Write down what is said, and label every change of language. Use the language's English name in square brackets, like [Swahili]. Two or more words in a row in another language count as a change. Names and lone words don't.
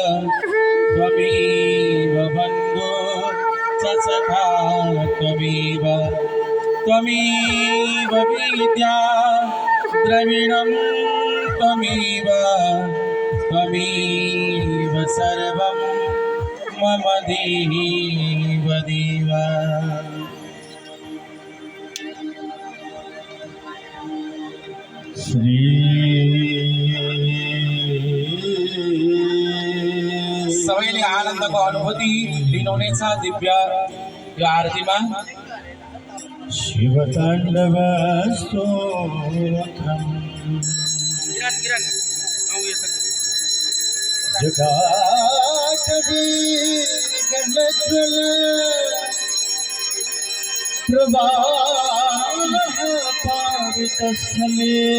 [Sanskrit] त्वमेव बन्धु च सखा त्वमेव, त्वमेव विद्या द्रविणं त्वमेव, त्वमेव सर्वं मम देव देव। श्री [Nepali] सबैले आनन्दको अनुभूति लिनुहुनेछ दिव्य यो आरतीमा। [Sanskrit] शिवताण्डव स्तोत्रम् जगाटवी गणज्वल प्रवाहः पावितस्थले,